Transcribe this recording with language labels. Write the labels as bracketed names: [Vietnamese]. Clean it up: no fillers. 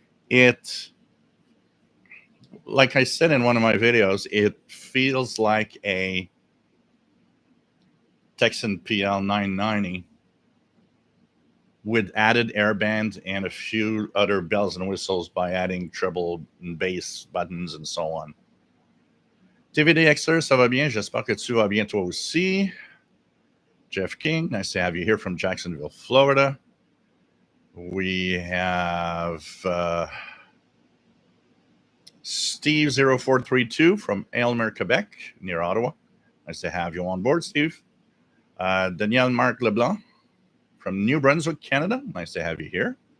[English] It, like I said in one of my videos, it feels like a Texan PL990 with added airband and a few other bells and whistles by adding treble and bass buttons and so on. [French] TVDXer, ça va bien? J'espère que tu vas bien toi aussi. [English] Jeff King, nice to have you here from Jacksonville, Florida. We have Steve0432 from Aylmer, Quebec, near Ottawa. Nice to have you on board, Steve. Danielle Marc Leblanc from New Brunswick, Canada. Nice to have you here.